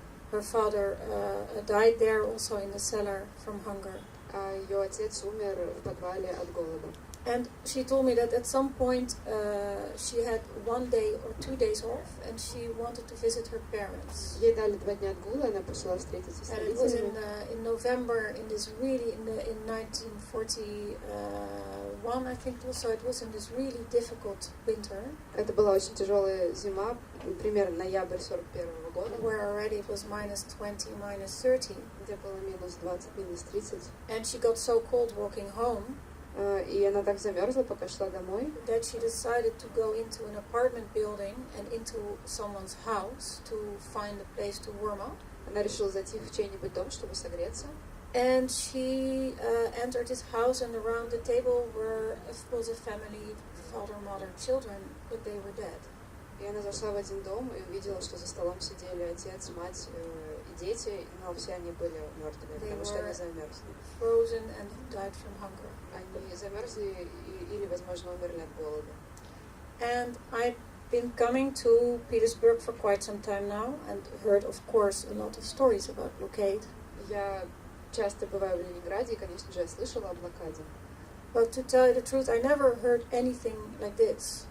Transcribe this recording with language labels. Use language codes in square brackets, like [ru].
[en] Her father died there also in the cellar from hunger. [ru] Ее отец умер в подвале от голода. [en] And she told me that at some point she had 1 day or 2 days off, and she wanted to visit her parents. [ru] Ей дали 2 дня отгула, она пошла встретиться с [en] And it was [ru] родителями. [en] in November, in 1941, I think it was. So it was in this really difficult winter. [ru] Это была очень тяжелая зима, примерно ноябрь 41 года, [en] Where already it was -20, -30. [ru] где было -20, -30. [en] And she got so cold walking home [ru] И она так замерзла, пока шла домой, [en] that she decided to go into an apartment building and into someone's house to find a place to warm up. [ru] она решила зайти в чей-нибудь дом, чтобы согреться. [en] And she entered his house, and around the table was a family, father, mother, children, but they were dead. [ru] И она зашла в один дом и увидела, что за столом сидели отец, мать и дети, но все они были мертвые, потому что они замерзли. [en] Frozen and died from hunger. [ru] Они замерзли или, возможно, умерли от голода. [en] And I've been coming to Petersburg for quite some time now, and heard, of course, a lot of stories about blockade. [ru] Я часто бываю в Ленинграде, и, конечно же, я слышала о блокаде, [en] But to tell you the truth, I never heard anything like this.